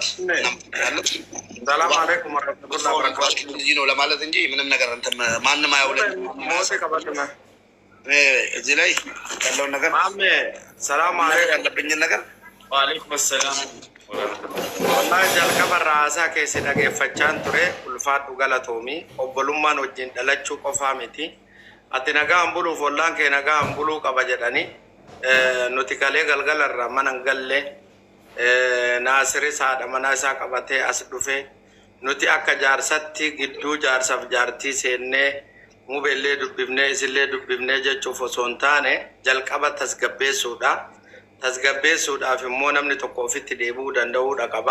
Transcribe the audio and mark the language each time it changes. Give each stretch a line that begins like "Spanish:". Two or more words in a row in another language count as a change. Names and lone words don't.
Arabic: سلام عليكم ورحمة الله وبركاته
Amharic: እዚህ ነው ለማለት እንጂ ምንም ነገር ማንም አያውለን። እዚህ ላይ ያለውን ነገር
Arabic: سلام عليكم
Amharic: ያለብኝን ነገር
Arabic: وعليكم سلام
Oromo: ወላሂ jalqaba raasaa keessi dhageeffachaan ture ulfaadhu galatoomi obbolummaan wajjin dhalachuu qofaa miti ati nagaan buluuf ollaan kee nagaan buluu qaba jedhani nuti kalee galgalarraa mana hin galle naasiris haadha manaa isaa qabatee as dhufe nuti akka jaarsatti gidduu jaarsaaf jaartii seennee mubeellee dubbifnee isillee dubbifnee jechuuf osoo hin taane jalqaba tasgabbeessuudhaaf immoo namni tokko ofitti deebi'uu danda'uudha qaba.